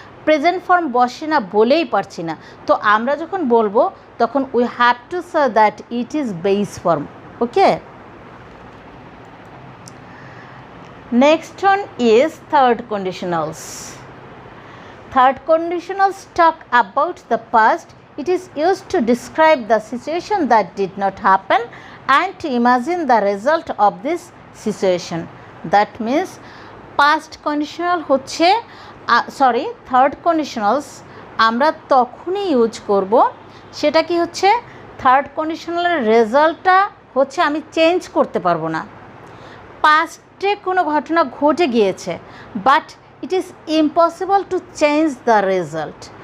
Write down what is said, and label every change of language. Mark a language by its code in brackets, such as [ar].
[bn] Present form বসে না বলেই পারছি না। তো আমরা যখন বলবো তখন [en] We have to say that it is base form. Okay, next one is third conditionals. Third conditionals talk about the past. It is used to describe the situation that did not happen and to imagine the result of this situation. That means [bn] past conditional হচ্ছে third conditionals আমরা তখনই use করব, সেটা কি হচ্ছে, third কন্ডিশনালের রেজাল্টটা হচ্ছে আমি চেঞ্জ করতে পারবো না। পাস্টে কোনো ঘটনা ঘটে গিয়েছে, [en] But it is impossible to change the result.